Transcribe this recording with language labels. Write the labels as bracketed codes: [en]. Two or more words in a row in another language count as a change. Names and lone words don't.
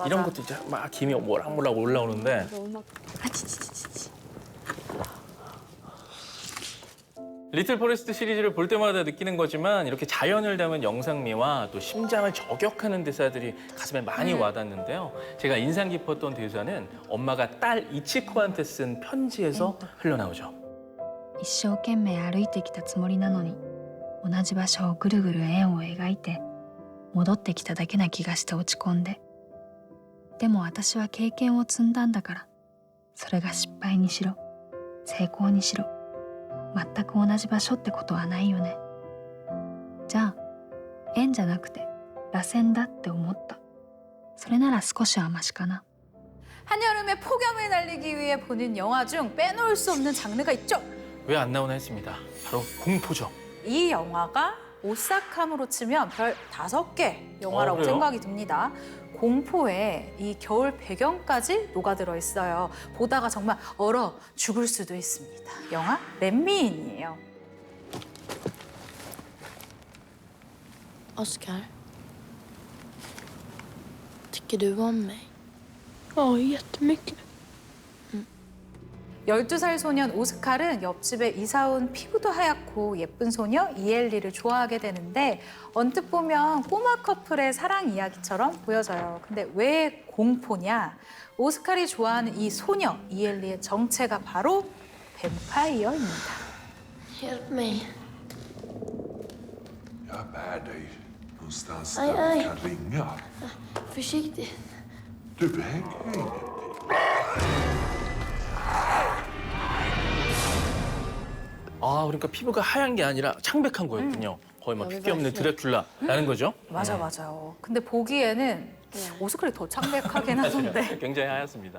[ko] 이런 것도 이제 막 김이 모락모락 올라오는데 리틀 포레스트 시리즈를 볼 때마다 느끼는 거지만 이렇게 자연을 담은 영상미와 또 심장을 저격하는 대사들이 가슴에 많이 와닿는데요. 제가 인상 깊었던 대사는 엄마가 딸 이치코한테 쓴 편지에서 흘러나오죠. [ja] 一生懸命歩いてきたつもりなのに同じ場所をぐるぐる円を描いて戻ってきただけな気がして落ち込んででも私は経験を積んだんだからそれが失敗にしろ成功にしろ全く同じ場所ってことはないよねじゃあ円じゃなくて螺旋だって思ったそれなら少しはマシかな [ko] 한여름에 폭염을 날리기 위해 보는 영화 중 빼놓을 수 없는 장르가 있죠. 왜 안 나오나 했습니다. 바로 공포죠. 이 영화가 오싹함으로 치면 별 5개 영화라고 그래요? 생각이 듭니다. 공포에 이 겨울 배경까지 녹아들어 있어요. 보다가 정말 얼어 죽을 수도 있습니다. 영화 렛미인이에요. [sv] Oscar. Tycker du om mig? Ja, jättemycket. [ko] 12살 소년 오스칼은 옆집에 이사온 피부도 하얗고 예쁜 소녀 이엘리를 좋아하게 되는데 언뜻 보면 꼬마 커플의 사랑 이야기처럼 보여져요. 근데 왜 공포냐? 오스칼이 좋아하는 이 소녀 이엘리의 정체가 바로 뱀파이어입니다. [sv] Hjälp mig. Jag bär dig någonstans Aj, där aj. vi kan ringa. Försiktigt. Du behöver ingenting. [ko] 그러니까 피부가 하얀 게 아니라 창백한 거였군요. 거의 막 피기 없는 드라큘라라는 거죠. 맞아요. 근데 보기에는 오스칼이 더 창백하긴 하던데 굉장히 하얗습니다.